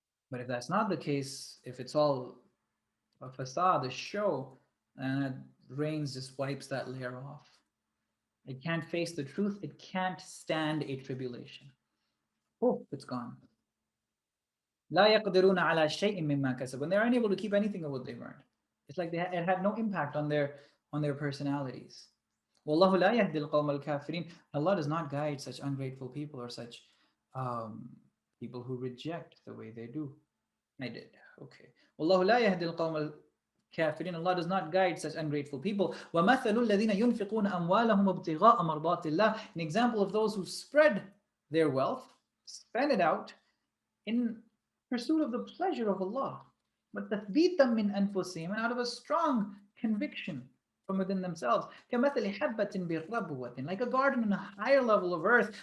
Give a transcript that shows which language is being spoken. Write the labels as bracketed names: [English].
[English] But if that's not the case, if it's all a facade, a show, and rains just wipes that layer off. It can't face the truth. It can't stand a tribulation. Oh, it's gone. [Arabic] لا يقدرون على شيء مما كسبوا. [English] And they're unable to keep anything of what they've earned. It's like it had no impact on their personalities. [Arabic] والله لا يهدي القوم الكافرين. [English] Allah does not guide such ungrateful people or such um, people who reject the way they do. I did. Okay. [Arabic] والله لا يهدي القوم الكافرين. [English] Allah does not guide such ungrateful people. [Arabic] ومثل الذين ينفقون أموالهم ابتغاء مرضات الله. [English] An example of those who spread their wealth, spend it out in pursuit of the pleasure of Allah, but [Arabic] تثبيتا من أنفسهم, [English] and out of a strong conviction from within themselves. [Arabic] كمثل حبة بربوة, [English] like a garden in a higher level of earth.